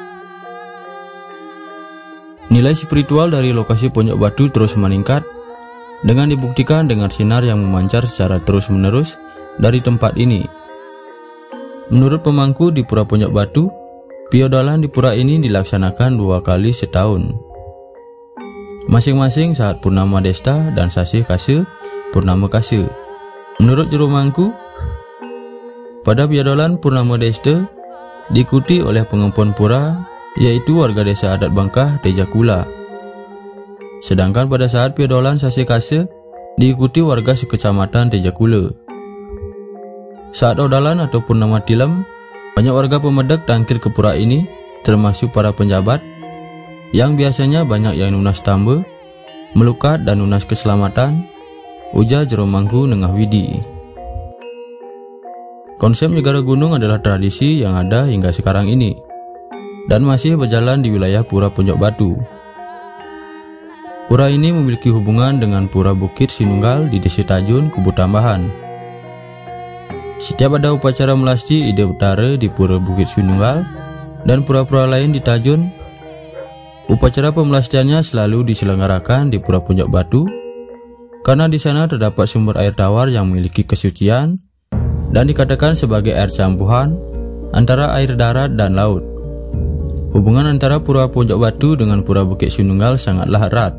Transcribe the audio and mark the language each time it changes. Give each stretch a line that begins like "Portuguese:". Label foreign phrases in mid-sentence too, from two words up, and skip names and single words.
Indonesian: Nilai spiritual dari lokasi Puncak Batu terus meningkat dengan dibuktikan dengan sinar yang memancar secara terus-menerus dari tempat ini. Menurut pemangku di Pura Puncak Batu, piodalan di pura ini dilaksanakan 2 kali setahun, masing-masing saat Purnama Desta dan Sasih Kase Purnama Kase. Menurut juru mangku, pada piodalan Purnama Desta diikuti oleh pengempon pura, yaitu warga desa adat Bangkah Tejakula. Sedangkan pada saat piodalan Sasih Kase diikuti warga sekecamatan Tejakula. Saat odalan atau Purnama Tilem, banyak warga
Balinese: pemedek tangkil
Indonesian: ke pura ini, termasuk para penjabat yang biasanya banyak yang
Balinese: nunas tamba,
Indonesian: melukat dan nunas keselamatan, ujar jero mangku Nengah Widi. Konsep Nyegara Gunung adalah tradisi yang ada hingga sekarang ini dan masih berjalan di wilayah Pura Puncak Batu. Pura ini memiliki hubungan dengan Pura Bukit Sinunggal di Desa Tajun, Kubu Tambahan. Setiap ada upacara melasti Ide Utara di Pura Bukit Sinunggal dan pura-pura lain di Tajun, upacara pemelastiannya selalu diselenggarakan di Pura Puncak Batu karena di sana terdapat sumber air tawar yang memiliki kesucian dan dikatakan sebagai air campuran antara air darat dan laut. Hubungan antara Pura Puncak Batu dengan Pura Bukit Sinunggal sangatlah erat.